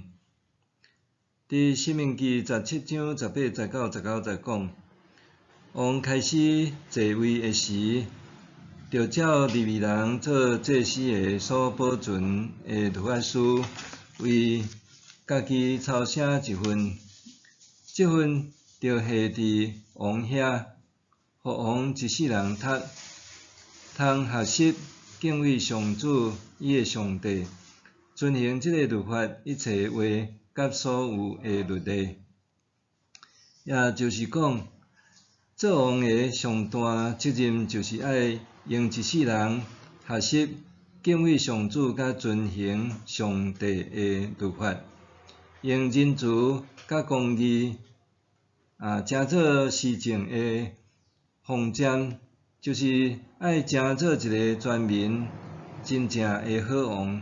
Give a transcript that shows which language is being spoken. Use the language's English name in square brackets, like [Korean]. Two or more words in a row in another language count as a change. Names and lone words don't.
[Min Nan Chinese] 伫申命记17章18节到19节讲，王开始继位的时，着照利未人做祭司的所保存的律法书，为家己抄写一份，即份着下伫王遐，互王一世人读，通学习敬畏上主伊的上帝，遵行即个律法一切话甲所有的律例。也就是讲，做王的上大责任就是爱用一世人学习敬畏上主，甲遵行上帝的律法，用仁慈甲公义成做施政的方针，就是爱成做一个全民真正的好王。